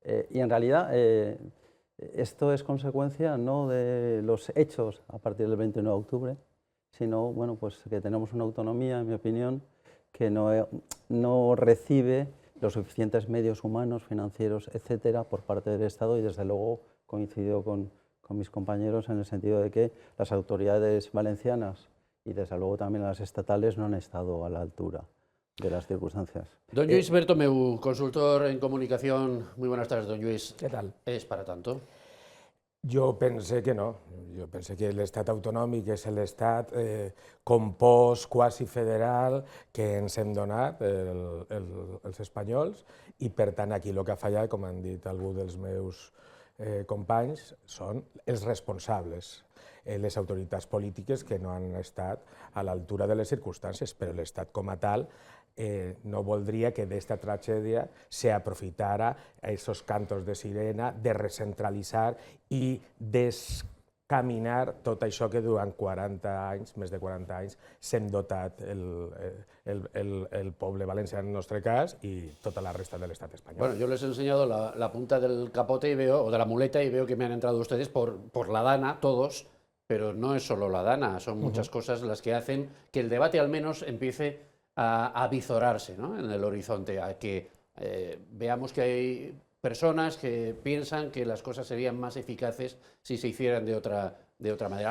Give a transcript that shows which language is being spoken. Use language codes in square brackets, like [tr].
[es] Y en realidad esto es consecuencia no de los hechos a partir del 29 de octubre, sino bueno, pues que tenemos una autonomía, en mi opinión, que no recibe los suficientes medios humanos, financieros, etcétera, por parte del Estado, y desde luego coincido con mis compañeros en el sentido de que las autoridades valencianas y desde luego también las estatales no han estado a la altura de las circunstancias. Don Lluís Bertomeu, consultor en comunicación. Muy buenas tardes, don Lluís. [ca] Què tal? [es] ¿Es para tanto? [ca] Jo pense que no. Jo pense que l'estat autonòmic és l'estat compost quasi federal que ens hem donat els espanyols, i per tant aquí el que ha fallat, com han dit alguns dels meus companys, són els responsables, les autoritats polítiques que no han estat a l'altura de les circumstàncies, però l'estat com a tal no voldria que d'esta tragèdia se aprofitara aquests cantos de sirena de recentralitzar i descaminar tot això que durant 40 anys, més de 40 anys, s'hem dotat el poble valencià en el nostre cas i tota la resta de l'estat espanyol. [es] Bueno, yo les he enseñado la punta del capote y veo, o de la muleta, y veo que me han entrado ustedes por la dana, todos, pero no es solo la dana, son muchas cosas las que hacen que el debate al menos empiece a avizorarse, ¿no?, en el horizonte, a que veamos que hay personas que piensan que las cosas serían más eficaces si se hicieran de otra manera.